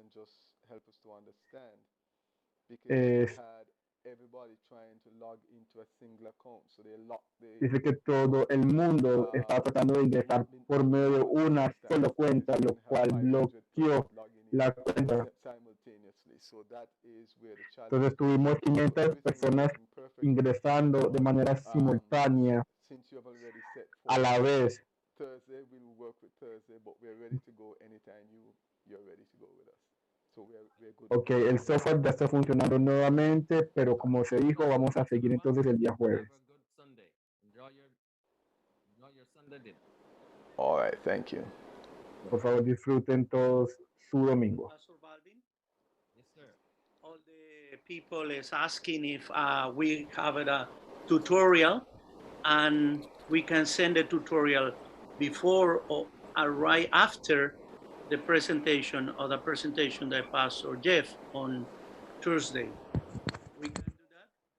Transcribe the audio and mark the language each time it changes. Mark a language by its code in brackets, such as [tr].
[en] Just help us to understand, because [es] es, [en] we had everybody trying to log into a single account, so they locked [es] dice que todo el mundo está tratando de ingresar por medio de una sola cuenta, lo cual bloqueó la cuenta. [en] simultaneously. So that is where the challenge. [es] Entonces tuvimos 500 personas ingresando de manera simultánea [en] Since you have already set [es] a la vez. [en] Thursday, we'll work with Thursday, but we're ready to go anytime you're ready to go with us. So we're good. [es] Ok, el software ya está funcionando nuevamente, pero como se dijo, vamos a seguir entonces el día jueves. [en] Have a good Sunday. Enjoy your Sunday dinner. All right, thank you. [es] Por favor, disfruten todos su domingo. [en] Pastor Balvin, Yes, sir. all the people is asking if we have a tutorial and we can send a tutorial before or right after the presentation or the presentation that Pastor Jeff on Thursday. We can do that.